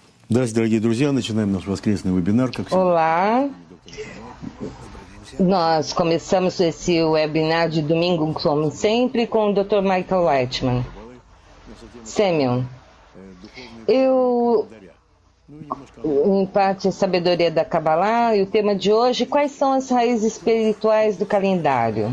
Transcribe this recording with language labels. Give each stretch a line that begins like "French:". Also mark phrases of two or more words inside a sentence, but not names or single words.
Russian: Здравствуйте, дорогие друзья. Начинаем наш воскресный вебинар. Как всегда.
Portuguese: Olá, nós começamos esse webinar de domingo, como sempre, com o Dr. Michael Leitman. Semyon, em parte, a sabedoria da Kabbalah e o tema de hoje, quais são as raízes espirituais do calendário?